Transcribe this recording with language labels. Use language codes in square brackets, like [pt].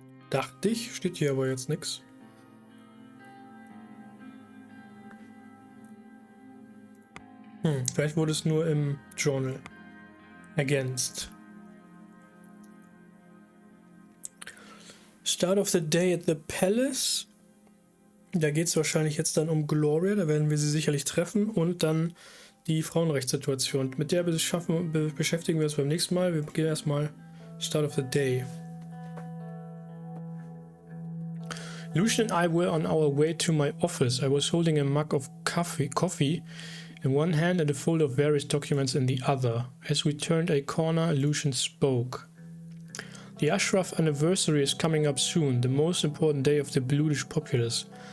[de] Dachte ich, steht hier aber jetzt nichts. Vielleicht wurde es nur im Journal ergänzt. [en] Start of the day at the Palace. [de] Da geht es wahrscheinlich jetzt dann um Gloria, da werden wir sie sicherlich treffen und dann die Frauenrechtssituation. Mit der beschäftigen wir uns beim nächsten Mal. Wir gehen erstmal Start of the Day. [en] Lucian and I were on our way to my office. I was holding a mug of coffee in one hand and a folder of various documents in the other. As we turned a corner, Lucian spoke. The Ashraf anniversary is coming up soon, the most important day of the Bludish populace.